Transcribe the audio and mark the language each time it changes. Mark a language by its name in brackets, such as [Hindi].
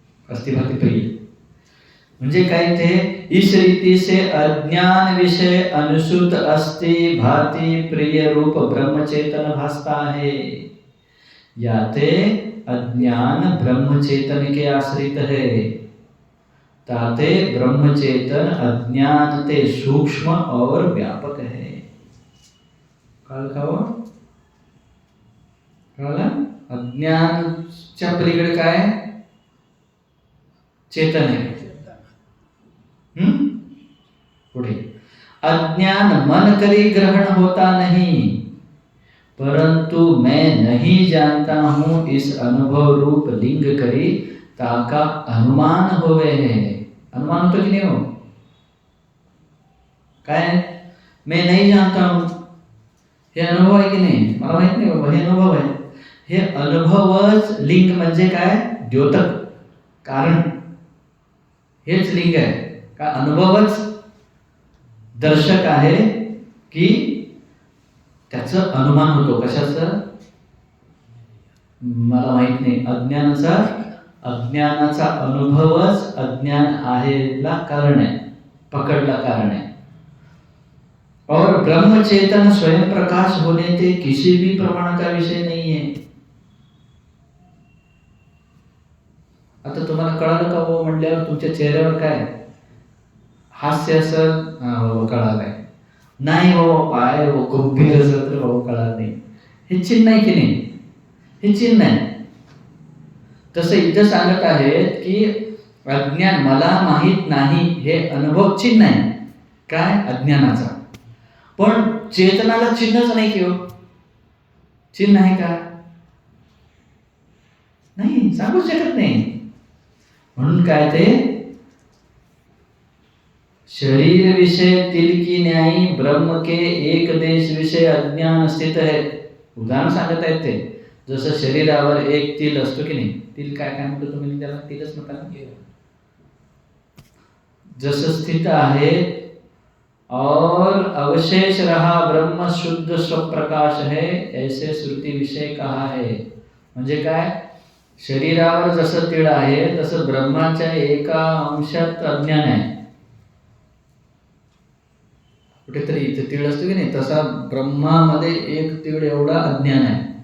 [Marathi] अस्तिभाती प्रिय म्हणजे काय? [Hindi] ते इस रीति से अज्ञान विषय अनुसूत अस्ति भाति प्रिय रूप ब्रह्मचेतन भासता है. याते अज्ञान ब्रह्मचेतन के आश्रित है, ताते ब्रह्मचेतन अज्ञान ते सूक्ष्म और व्यापक है. [Marathi] कळलं का हो? कळलं? अज्ञानच्या पलीकडे काय? चेतन आहे. [Hindi] पुढे, अज्ञान मन करी ग्रहण होता नहीं, परंतु मैं नहीं जानता हूं इस अनुभव रूप लिंग करी ताका अनुमान होवे है. [Marathi] अनुमान होतो की नाही हो? काय? [Hindi] मैं नहीं जानता हूं, [Marathi] हे अनुभव आहे की नाही? मला माहित नाही बाबा, हे अनुभव आहे. हे अनुभवच लिंग म्हणजे काय? द्योतक, कारण. हेच लिंग आहे का? अनुभवच दर्शक आहे की त्याचं अनुमान होतो. कशाचं? मला माहित नाही. अज्ञानाचा अनुभवच अज्ञान आहेला कारण आहे, पकडला कारण आहे. [Hindi] और ब्रह्म चेतन स्वयं प्रकाश होने ते किसी भी प्रमाण का विषय नहीं है. [Marathi] आता तुम्हाला कळालं का हो म्हटल्यावर तुमच्या चेहऱ्यावर काय हास्य असेल? हो कळालंय. नाही हो काय हो गंभीर असेल तर हो कळालं नाही. हे चिन्ह आहे की नाही? हे चिन्ह आहे. तसं इथं सांगत आहेत की अज्ञान मला माहित नाही हे अनुभव चिन्ह आहे. काय? अज्ञानाचा. पण चेतनाला चिन्हच नाही की हो? चिन्ह आहे का? नाही, सांगू शकत नाही. म्हणून काय ते [Hindi] शरीर विषय तिल की न्यायी ब्रह्म के एक देश विषय अज्ञान स्थित है. [Marathi] उदाहरण सांगत आहेत ते, जसं शरीरावर एक तिल असतो की नाही? तिल काय काय म्हणतो तुम्ही त्याला? तिलच म्हणता ना? जसं स्थित आहे [Hindi] और अवशेष रहा ब्रह्म शुद्ध स्वप्रकाश है, ऐसे श्रुती विषय कहा है. [Marathi] म्हणजे काय? शरीरावर जसं तीळ आहे तसं ब्रह्माच्या एका अंशात अज्ञान आहे. कुठेतरी इथे तीळ असतो की नाही, तसा ब्रह्मामध्ये एक तीळ एवढा अज्ञान आहे.